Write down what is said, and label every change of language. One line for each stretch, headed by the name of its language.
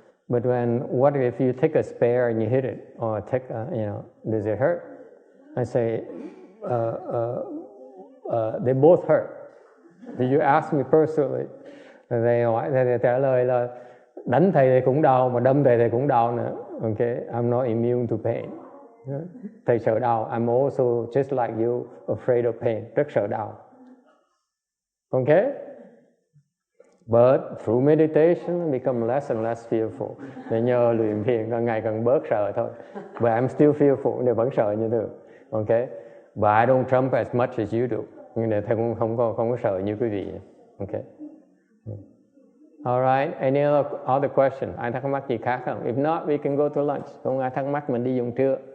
English: But what if you take a spear and you hit it, or does it hurt? I say, they both hurt. Did you ask me personally?
Vietnamese: Thầy trả lời là đánh thầy thì cũng đau, mà đâm thầy thì cũng đau nữa.
English: Okay, I'm not immune to pain.
Vietnamese: Thầy sợ đau.
English: I'm also just like you, afraid of pain.
Vietnamese: Rất sợ đau.
English: Okay? But through meditation, I become less and less fearful.
Vietnamese: Để nhờ luyện thiền càng ngày càng bớt sợ thôi.
English: But I'm still fearful,
Vietnamese: để vẫn sợ như thường.
English: Okay? But I don't trump as much as you do.
Vietnamese: Nhưng thầy cũng không có sợ như quý vị. Okay?
English: Alright, any other question?
Vietnamese: Ai thắc mắc gì khác không?
English: If not, we can go to lunch.
Vietnamese: Không ai thắc mắc mình đi dùng trưa.